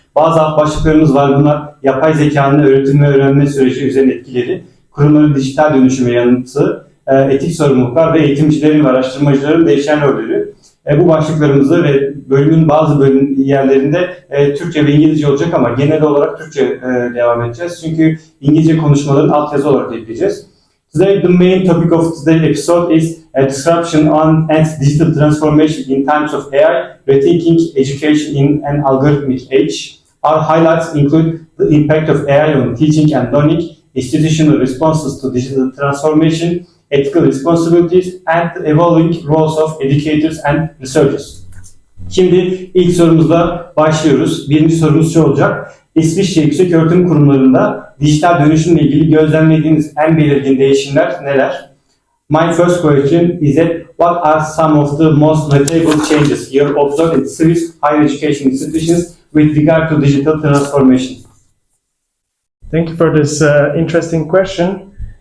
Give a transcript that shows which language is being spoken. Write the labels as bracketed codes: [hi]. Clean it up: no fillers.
[tr] Bazı alt başlıklarımız var. Bunlar yapay zekanın öğretim ve öğrenme süreci üzerine etkileri, kurumların dijital dönüşüme yanıtı, etik sorumluluklar ve eğitimcilerin ve araştırmacıların değişen rolleri. Bu başlıklarımızı ve bölümün bazı yerlerinde Türkçe ve İngilizce olacak ama genel olarak Türkçe devam edeceğiz. Çünkü İngilizce konuşmaların altyazı olarak ekleyeceğiz. [en] Today, the main topic of today's episode is a disruption on and digital transformation in times of AI, rethinking education in an algorithmic age. Our highlights include the impact of AI on teaching and learning, institutional responses to digital transformation, ethical responsibilities, and the evolving roles of educators and researchers. [tr] Şimdi ilk sorumuzla başlıyoruz. Birinci sorumuz şu olacak. İsviçre Yükseköğretim Kurumlarında dijital dönüşümle ilgili gözlemlediğiniz en belirgin değişimler neler? [en] My first question is that what are some of the most notable changes you observed in Swiss higher education institutions with regard to digital transformation? Thank you for this interesting question.